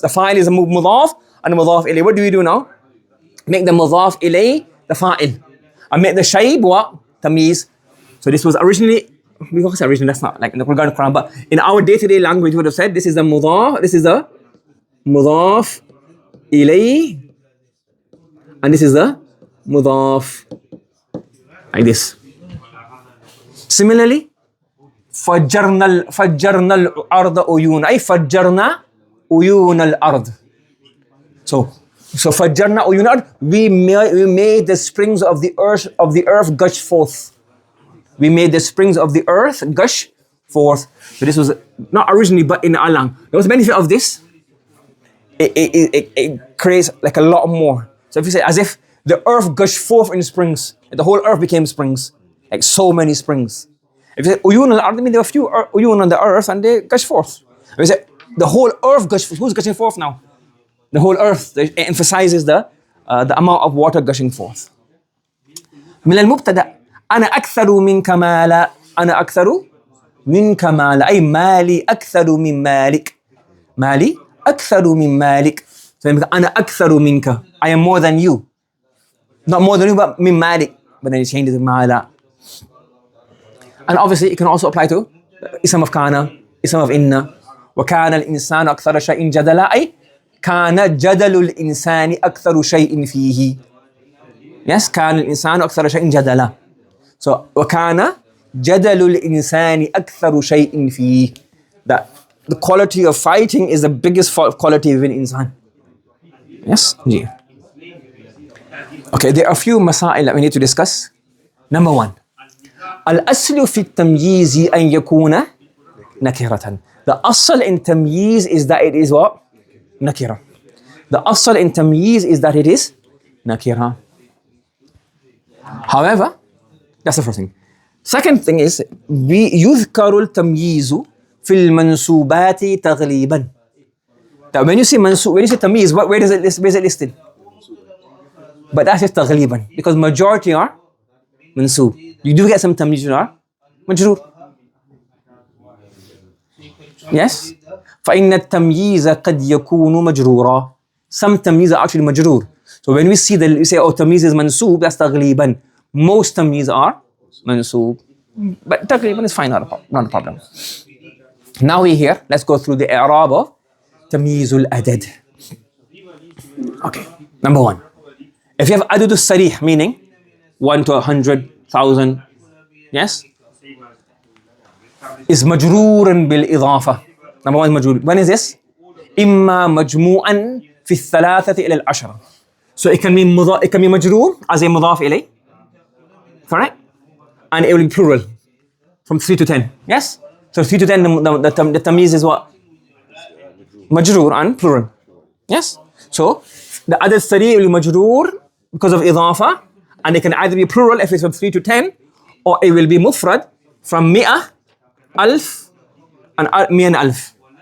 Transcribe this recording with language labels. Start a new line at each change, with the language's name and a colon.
English: The file is a مضاف and a مضاف إليه. What do we do now? Make the مضاف إليه the file, and make the shayb what? Tamyiz. So this was originally, we can't say originally, that's not like in the Quran, but in our day-to-day language we would have said this is the mudaf, this is the mudaf ilay, and this is the mudaf, like this. Similarly,
Arabic: فجرنا الأرض عيونا, أي فجرنا عيون الأرض.
English: So
Arabic: فجرنا عيون الأرض,
English: we made the springs of the earth gush forth. We made the springs of the earth gush forth. So this was not originally, but in Al-Qalam. There was a benefit of this. It creates like a lot more. So if you say as if the earth gushed forth in springs, like the whole earth became springs, like so many springs. If you say uyun al-ard, I mean there were a few uyun on the earth and they gush forth. If you say the whole earth gushed forth, who's gushing forth now? The whole earth. It emphasizes the amount of water gushing forth.
Arabic: من المبتدأ أنا أكثر منك مالا. أنا أكثر منك مالا, أي مالي أكثر من مالك. مالي أكثر من مالك.
English: So
Arabic: أنا أكثر منك,
English: I am more than you. Not more than you, but
Arabic: من مالك.
English: But then it changes to مالا. And obviously it can also apply to اسم of كان, اسم of إن.
Arabic: وكان الإنسان أكثر شيء جدلا, أي كان جدل الإنسان أكثر شيء فيه. Yes, كان الإنسان أكثر شيء جدلا. So وكان جدل الإنسان أكثر شيء فيه.
English: That the quality of fighting is the biggest quality within insan. Yes? Yeah. Okay, there are a few masail that we need to discuss. Number one,
Arabic: الأصل في التمييز أن يكون نكرة.
English: The asl in tamyiz is that it is what? Nakira. The asl in tamyiz is that it is nakira. However, that's the first thing. Second thing is
Arabic: يذكر التمييز في المنسوبات تغليبا.
English: That when you say tamyiz, where is it listed? But that's just تغليبا, because majority are mansub. You do get some tamyiz that are majroor. Yes?
Arabic: فإن التمييز قد يكون مجرورا.
English: Some tamyiz are actually majroor. So when we say, oh, tamyiz is mansub, that's تغليبا. Most tamyiz are mansub. But تغليبا is fine, not a problem. Now we're here, let's go through the i'rab of tamyiz al-adad. Okay, number one. If you have adad al-sarih, meaning 1 to 100, 1,000, yes? Is majrooran bil-idhafa. Number one is majroor. When is this?
Arabic: إما مجموعا في الثلاثة إلى العشرة.
English: So it can be majroor as a mudaf ilay. Correct? And it will be plural from 3 to 10. Yes? So 3 to 10, the tamyiz is what? Majroor and plural. Yes? So the adad sari will be majroor because of idhafa, and it can either be plural if it's from 3 to 10, or it will be mufrad from mi'ah, alf, and mi'an alf.